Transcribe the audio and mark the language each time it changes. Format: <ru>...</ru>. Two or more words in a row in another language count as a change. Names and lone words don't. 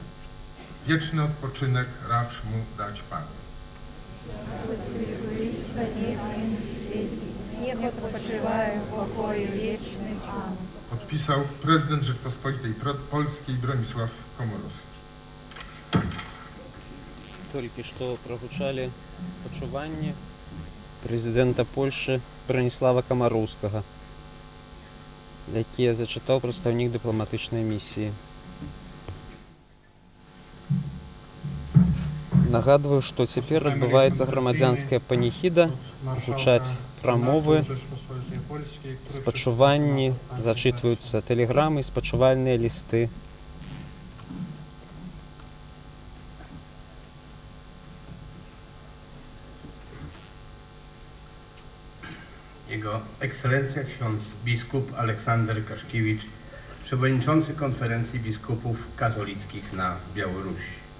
<pl>Wieczny odpoczynek racz mu dać Panie. Niech odpoczywają w pokoju wiecznym. Amen. Podpisał prezydent Rzeczpospolitej Polskiej Bronisław Komorowski.</pl> <be>Толькі што прагучалі спачуванні прэзідэнта Польшы Браніслава Камароўскага, якія зачытаў прадстаўнік дыпламатычнай місіі. Нагадваю, што цяпер адбываецца грамадзянская паніхіда, гучаць прамовы, спачуванні, зачытваюцца тэлеграмы, спачувальныя лісты.</be> <pl>Jego Ekscelencja ksiądz biskup Aleksander Kaszkiewicz, przewodniczący Konferencji Biskupów Katolickich na Białorusi.</pl>